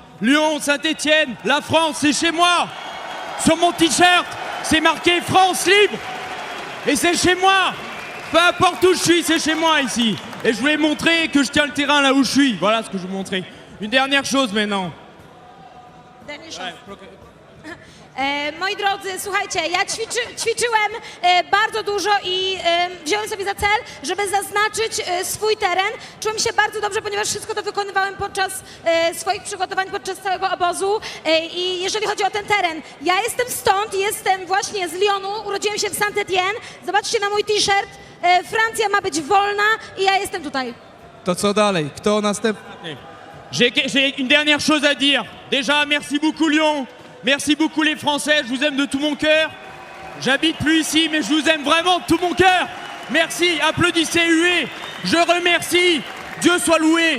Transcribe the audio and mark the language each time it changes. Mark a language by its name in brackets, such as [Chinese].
[French] Lyon, Saint-Étienne, la France, c'est chez moi. Sur mon t-shirt, c'est marqué France libre. Et c'est chez moi. Peu importe où je suis, c'est chez moi ici. Et je voulais montrer que je tiens le terrain là où je suis. Voilà ce que je veux montrer. Une dernière chose maintenant. [Polish] Moi drodzy, słuchajcie, ja ćwiczyłem bardzo dużo i wziąłem sobie za cel, żeby zaznaczyć swój teren. Czułem się bardzo dobrze, ponieważ wszystko to wykonywałem podczas swoich przygotowań, podczas całego obozu. I jeżeli chodzi o ten teren, ja jestem stąd, jestem właśnie z Lyonu, urodziłem się w Saint-Étienne. Zobaczcie na mój t-shirt, Francja ma być wolna i ja jestem tutaj. To co dalej? Kto następny? [French] J'ai une dernière chose à dire. Déjà, merci beaucoup Lyon. Merci beaucoup les Français. Je vous aime de tout mon cœur. J'habite plus ici, mais je vous aime vraiment de tout mon cœur. Merci. Applaudissez, huez. Je remercie. Dieu soit loué.